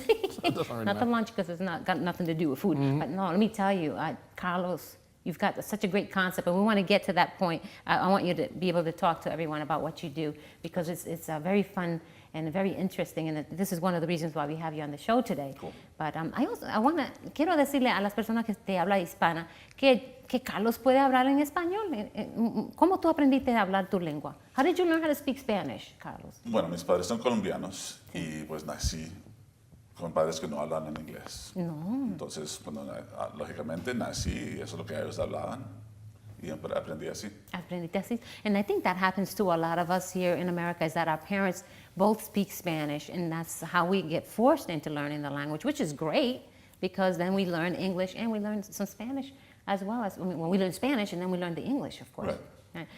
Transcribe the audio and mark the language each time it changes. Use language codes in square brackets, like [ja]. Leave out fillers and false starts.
[en] Doesn't really matter. lunch because it's not got nothing to do with food. But no, let me tell you, Carlos, you've got such a great concept, and we want to get to that point. I want you to be able to talk to everyone about what you do, because it's very fun and very interesting, and this is one of the reasons why we have you on the show today. Cool. [es] But quiero decirle a las personas que te habla hispana que Carlos puede hablar en español. ¿Cómo tú aprendiste a hablar tu lengua? [en] How did you learn how to speak Spanish, Carlos? [es] Bueno, mis padres son colombianos y pues nací con padres que no hablan en inglés. No. Entonces, lógicamente nací y eso es lo que ellos hablaban y aprendí así. Aprendiste así. [en] And I think that happens to a lot of us here in America, is that our parents both speak Spanish, and that's how we get forced into learning the language, which is great, because then we learn English and we learn some Spanish as well. As when we learn Spanish, and then we learn the English, of course. Right.